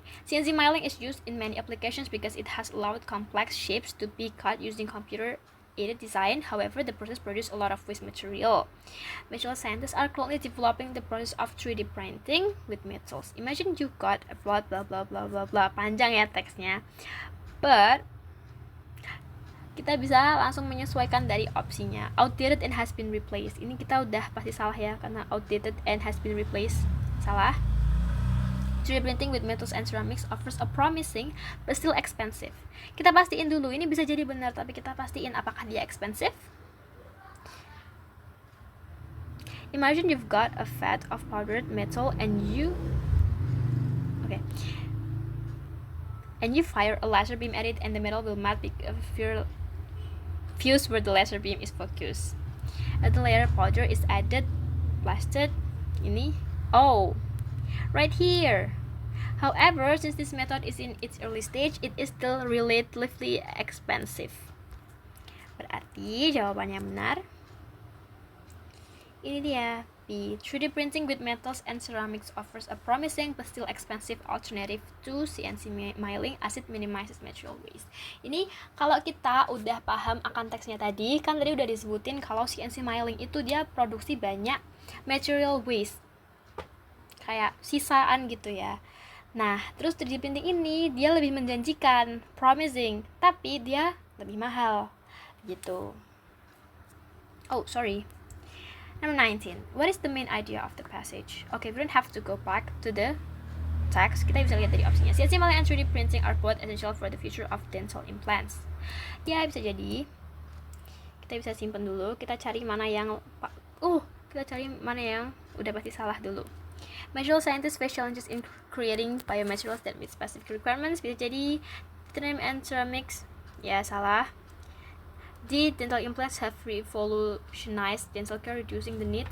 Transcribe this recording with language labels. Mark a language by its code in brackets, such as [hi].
[en] CNC milling is used in many applications because it has allowed complex shapes to be cut using computer-aided design. However, the process produces a lot of waste material. Material scientists are currently developing the process of 3D printing with metals. Imagine you got a blah blah blah blah blah blah. [id] Panjang ya teksnya. But kita bisa langsung menyesuaikan dari opsinya. [en] Outdated and has been replaced. [id] Ini kita udah pasti salah ya, karena [en] outdated and has been replaced. [id] Salah. [en] 3D printing with metals and ceramics offers a promising but still expensive. [id] Kita pastiin dulu, ini bisa jadi benar, tapi kita pastiin apakah dia expensive. [en] Imagine you've got a vat of powdered metal and you fire a laser beam at it, and the metal will melt fuse where the laser beam is focused. A layer powder is added, blasted. [id] Ini [en] right here. However, since this method is in its early stage, it is still relatively expensive. [id] Berarti jawabannya benar. Ini dia, B. [en] 3D printing with metals and ceramics offers a promising but still expensive alternative to CNC milling as it minimizes material waste. [id] Ini kalau kita udah paham akan teksnya tadi, kan tadi udah disebutin kalau CNC milling itu dia produksi banyak material waste, kayak sisaan gitu ya. Nah, terus 3D printing ini dia lebih menjanjikan, promising, tapi dia lebih mahal gitu. [en] Number 19. What is the main idea of the passage? Okay, we don't have to go back to the text. [id] Kita bisa lihat dari opsinya. [en] CNC milling and 3D printing are both essential for the future of dental implants. [id] Ya, bisa jadi. Kita bisa simpen dulu. Kita cari mana yang udah pasti salah dulu. [en] Material scientists face challenges in creating biomaterials that meet specific requirements. [id] Bisa jadi titanium and ceramics. Ya, salah. D. [en] Dental implants have revolutionized dental care, reducing the need.